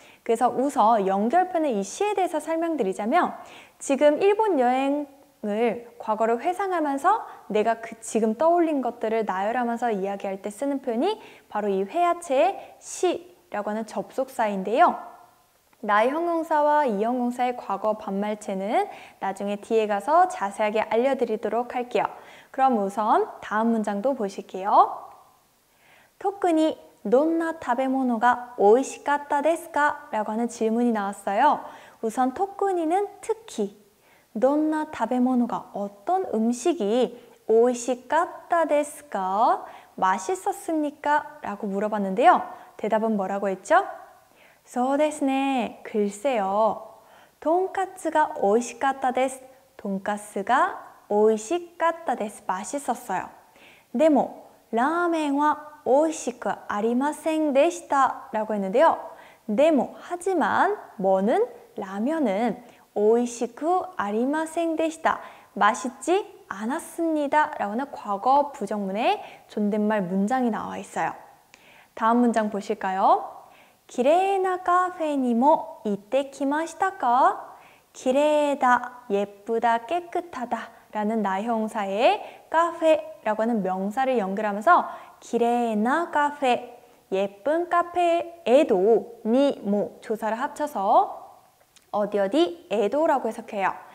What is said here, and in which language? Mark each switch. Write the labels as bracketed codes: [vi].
[ko] 그래서 우선 연결편의 이 시에 대해서 설명드리자면 지금 일본 여행을 과거로 회상하면서 내가 지금 떠올린 것들을 나열하면서 이야기할 때 쓰는 표현이 바로 이 회화체의 시라고 하는 접속사인데요. 나 형용사와 이 형용사의 과거 반말체는 나중에 뒤에 가서 자세하게 알려드리도록 할게요. 그럼 우선 다음 문장도 보실게요. [ja] 特にどんな食べ物が美味しかったですか? [ko] 라고 하는 질문이 나왔어요. 우선 特に는 특히, [ja] どんな食べ物が [ko] 어떤 음식이 [ja] 美味しかったですか? [ko] 맛있었습니까? 라고 물어봤는데요. 대답은 뭐라고 했죠? [ja] そうですね. [ko] 글쎄요. [ja] とんかつが美味しかったです. [ko] 돈가스가 [ja] 美味しかったです. [ko] 맛있었어요. [ja] でも ラーメンは美味しくありませんでした. [ko] 라고 했는데요. [ja] でも [ko] 하지만 뭐는 라면은 [ja] 美味しくありませんでした. [ko] 맛있지 않았습니다. 라고 하는 과거 부정문에 존댓말 문장이 나와 있어요. 다음 문장 보실까요? [ja] きれいなカフェにも行ってきましたか? [ko] 기레다, 예쁘다, 깨끗하다 라는 나형사의 카페라고 하는 명사를 연결하면서 [ja] 기레나 카페, [ko] 예쁜 카페에도 니모 조사를 합쳐서 어디 에도라고 해석해요.